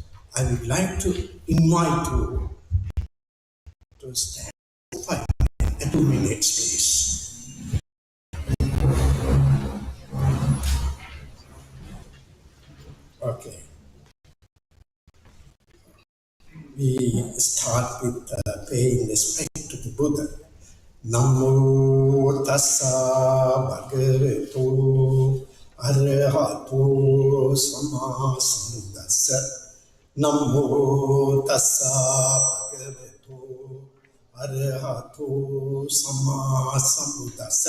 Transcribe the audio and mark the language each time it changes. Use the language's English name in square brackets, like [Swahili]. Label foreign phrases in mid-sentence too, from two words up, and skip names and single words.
[English] I would like to invite you to stand for 5 minutes, 2 minutes, please. Okay. We start with paying respect to the Buddha. [Pali] Namo tassa bhagavato arahato sammasambuddhassa. Namo tassa bhagavato arahato sammasambuddhassa.